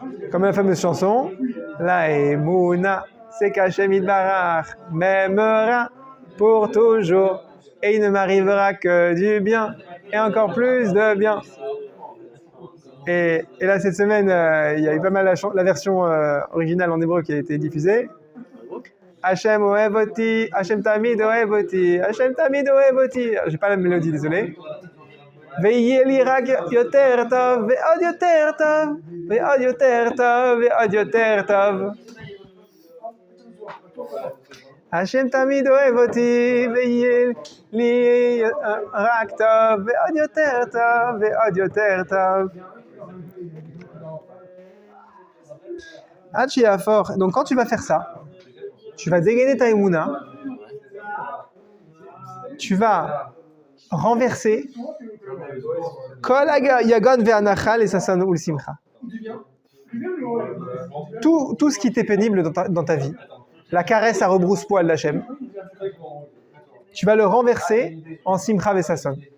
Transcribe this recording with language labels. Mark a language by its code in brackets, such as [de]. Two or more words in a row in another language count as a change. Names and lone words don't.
[fr] Comme la fameuse chanson, la Emouna, c'est qu' [he] השם יתברך [fr] m'aimera pour toujours et il ne m'arrivera que du bien et encore plus de bien. Et là, cette semaine, il y a eu pas mal la version originale en hébreu qui a été diffusée. [he] השם אוהב אותי, השם תמיד אוהב אותי, השם תמיד אוהב אותי. [fr] J'ai pas la mélodie, désolé. [he] ויהיה לי רק יותר טוב, ועוד יותר טוב, ועוד יותר טוב, ועוד יותר טוב. השם תמיד אוהב אותי, ויהיה לי רק טוב, ועוד יותר טוב, ועוד יותר טוב. עד שיהפוך. [fr] Donc quand tu vas faire ça, tu vas dégainer ta émouna, tu vas renverser [he] כל יגון ואנחה [fr] et [he] ששון ושמחה. [fr] Tout ce qui était pénible dans ta vie, la caresse à rebrousse-poil d'Hachem, tu vas le renverser en [he] שמחה וששון.